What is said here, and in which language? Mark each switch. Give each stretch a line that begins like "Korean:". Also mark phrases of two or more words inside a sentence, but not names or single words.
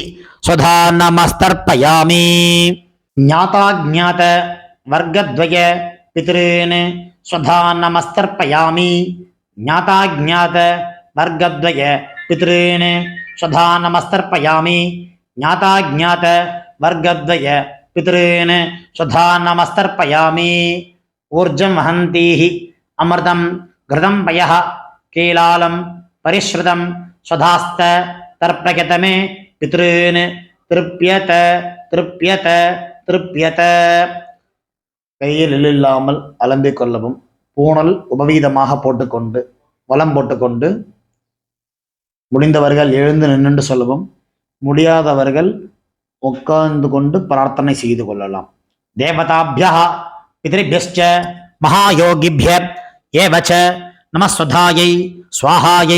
Sanskrit: स्वधा नमस्तर्पयामि ज्ञाताज्ञात वर्गद्वय पितॄन् स्वधा नमस्तर्पयामि ज्ञाताज्ञात वर्गद्वय पितॄन् स्वधा नमस्तर्पयामि ज्ञाताज्ञात वर्गद्वय पितॄन् स्वधा नमस्तर्पयामि ऊर्जं वहन्तीः अमृतं घृतं पयः कीलालं परिस्रुतं स्वधास्थ तर्पयत मे पितॄन् तृप्यत तृप्यत तृप्यत
Tamil: கையில் இல்லாமல் அலம்பிக் கொள்ளவும் பூணல் உபவீதமாக போட்டுக்கொண்டு வலம் போட்டுக்கொண்டு முடிந்தவர்கள் எழுந்து நின்று சொல்லவும் முடியாதவர்கள் உட்கார்ந்து கொண்டு பிரார்த்தனை செய்து கொள்ளலாம்
Sanskrit: देवताभ्यः पितृभ्यश्च महायोगिभ्य एव च नमः स्वधायै स्वाहायै